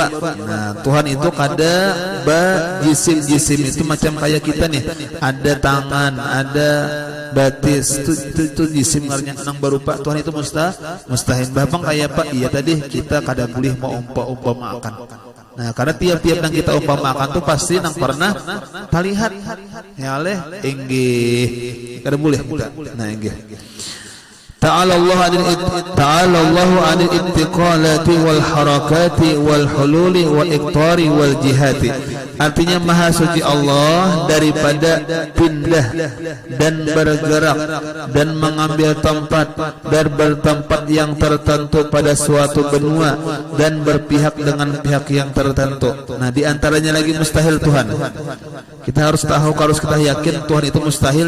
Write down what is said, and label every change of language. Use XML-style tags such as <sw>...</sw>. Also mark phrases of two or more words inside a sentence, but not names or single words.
<bjn>Nah Tuhan itu kada jisim itu macam kayak kita nih, ada tangan, ada batis, itu jisim ngarnya nang berupa. Tuhan itu mustahil. Bapang kayak apa? Iya tadi kita kada boleh mau umpamakan. Nah karena tiap-tiap yang kita umpamakan tuh pasti nang pernah terlihat ya oleh enggih kada boleh kita. Nah enggih</bjn> <ar>تعالى الله عن الانتقالات والحركات والحلول والاتصال والجهات.</ar> <bjn>Artinya maha suci Allah daripada pindah dan bergerak dan mengambil tempat dan bertempat yang tertentu pada suatu benua dan berpihak dengan pihak yang tertentu. Nah di antaranya lagi mustahil Tuhan. Kita harus tahu, harus kita yakin Tuhan itu mustahil.</bjn>